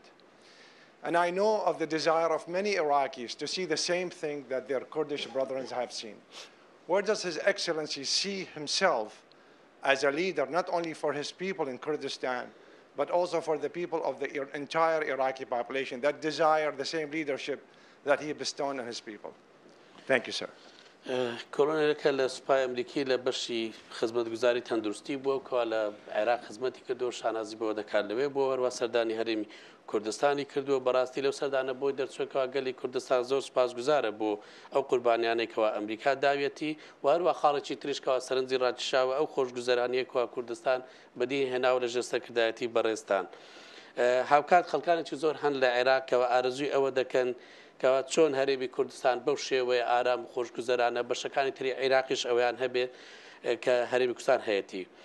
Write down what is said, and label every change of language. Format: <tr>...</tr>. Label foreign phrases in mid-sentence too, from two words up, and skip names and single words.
<en>And I know of the desire of many Iraqis to see the same thing that their Kurdish brethren have seen. Where does His Excellency see himself as a leader, not only for his people in Kurdistan, but also for the people of the entire Iraqi population that desire the same leadership that he bestowed on his people? Thank you, sir.</en> <ckb>کۆلۆنێلەکە لە سوپای ئەمریکی لە بەشی خزمەتگوزاری تەندروستی بووە کە لە عێراق خزمەتی کردو شانازی بۆ دەکات لەوێ بۆ هەروە سەردانی هەرێمی کوردستانی کردووە بەڕاستی لەو سەردانە بۆی دەرچووەکەوە گەلی کوردستان زۆر سوپاسگوزارە بۆ ئەو قوربانیانێکەوە ئەمریکا داوێتی و هەروە خاڵێکی تریشکەوە سەرنجی ڕاکێشاوە ئەو خۆشگوزەرانیەکەوە کوردستان بەدی هێناوە لە ژێرسەرکردایەتی بەڕێستان هاوکات خەڵکانێکی زۆر هەن لە عێراقەوە ئارەزووی ئەوە دەکەن کەوا چۆن هەرێمی کوردستان بەو شێوەیە ئارام و خۆشگوزەرانە بەشەکانی تری عێراقیش ئەویان هەبێت کە هەرێمی کوردستان هەیەتی</ckb>